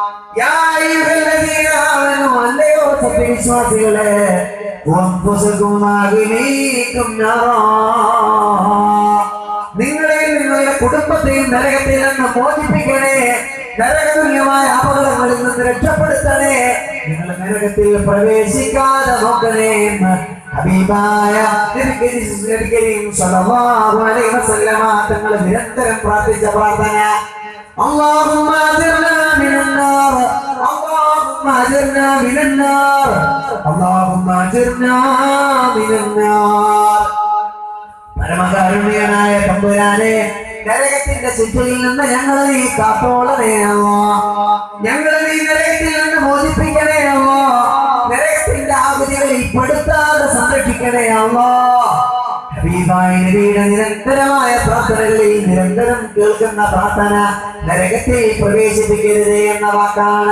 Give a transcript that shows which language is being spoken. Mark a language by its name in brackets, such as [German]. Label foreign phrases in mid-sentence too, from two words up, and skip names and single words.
[Malayalam] അല്ലയോ സത്യവിശ്വാസികളെ, നിങ്ങളെയും നിങ്ങളുടെ കുടുംബത്തെയും നരകത്തിൽ നിന്ന് മോചിപ്പിക്കണേ, നരകതുല്യമായ അപകടങ്ങളിൽ നിന്ന് രക്ഷപ്പെടുത്തണേ, നിങ്ങൾ നരകത്തിൽ പ്രവേശിക്കാതെ നോക്കണേ എന്ന് ഹബീബായ തങ്ങൾ നിരന്തരം പ്രാർത്ഥിച്ച പ്രാർത്ഥന. [Arabic] اللهم اجرنا من النار اللهم اجرنا من النار اللهم اجرنا من النار. [Malayalam] പരമകാരുണ്യനായ തമ്പുരാനെ, നരകത്തിന്റെ ശിക്ഷയിൽ നിന്ന് ഞങ്ങളെ നീ കാത്തോളണേ അല്ലാഹ്. ഞങ്ങളെ നീ നരകത്തിൽ നിന്ന് മോചിപ്പിക്കണേ അല്ലാഹ്. നരകത്തിന്റെ ആകുതികളിൽ പെടുത്താതെ സംരക്ഷിക്കണേ അല്ലാഹ്. ഹബീബായ നബിയുടെ നിരന്തരമായ പ്രാർത്ഥനകളിൽ നിരന്തരം കേൾക്കുന്ന പ്രാർത്ഥന നരകത്തിൽ പ്രവേശിപ്പിക്കരുതേ എന്ന വാക്കാണ്.